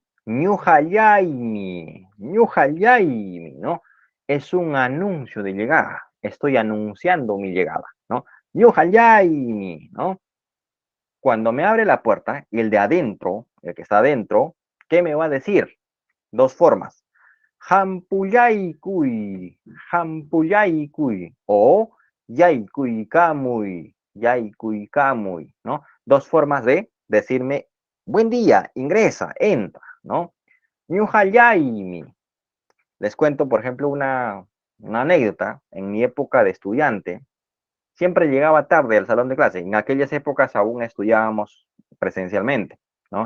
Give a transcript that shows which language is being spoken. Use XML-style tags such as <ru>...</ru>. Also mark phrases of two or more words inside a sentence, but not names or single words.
<qu>Ñujayaimi, Ñujayaimi, ¿no?</qu> <es>Es un anuncio de llegada. Estoy anunciando mi llegada, ¿no?</es> <qu>Ñujayaimi, ¿no?</qu> <es>Cuando me abre la puerta, y el de adentro, el que está adentro, ¿qué me va a decir? Dos formas.</es> <qu>Hampuyaikuy, hampuyaikuy, o yaikuikamuy, yaikuikamuy,</qu> <es>¿no? Dos formas de decirme, buen día, ingresa, entra, ¿no?</es> <qu>Ñujayaimi.</qu> <es>Les cuento, por ejemplo, una anécdota. En mi época de estudiante, siempre llegaba tarde al salón de clase. En aquellas épocas aún estudiábamos presencialmente, ¿no?</es>